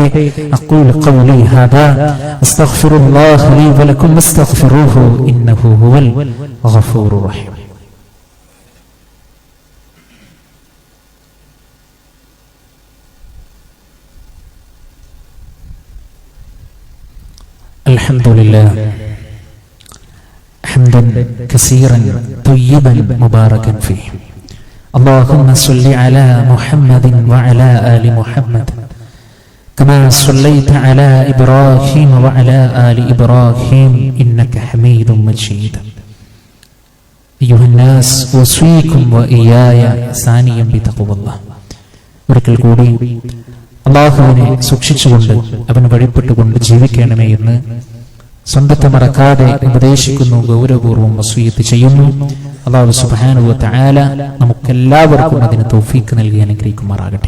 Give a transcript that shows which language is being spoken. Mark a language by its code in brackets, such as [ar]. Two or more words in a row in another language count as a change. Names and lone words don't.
[ar] أقول قولي هذا أستغفر الله لي ولكم واستغفروه إنه هو الغفور الرحيم. അൽഹംദുലില്ലാഹ് حمدا كثيرا طيبا مباركا فيه. اللهم صل على محمد وعلى آل محمد كما صليت على إبراهيم وعلى آل إبراهيم إنك حميد مجيد. أيها الناس أوصيكم وإياي ثانيا بتقوى الله. [ml] ഒരിക്കൽ കൂടി അല്ലാഹുവിനെ സൂക്ഷിച്ചുകൊണ്ട് അവന് വഴിപ്പെട്ടുകൊണ്ട് ജീവിക്കണമേ എന്ന് സ്വന്തത്തെ മറക്കാതെ ഉപദേശിക്കുന്നു, ഗൗരവപൂർവ്വം വസിയ്യത്ത് ചെയ്യുന്നു. [ar] الله سبحانه وتعالى [ml] നമുക്കെല്ലാവർക്കും അതിന് തൗഫീഖ് നൽകി അനുഗ്രഹിക്കുമാറാകട്ടെ.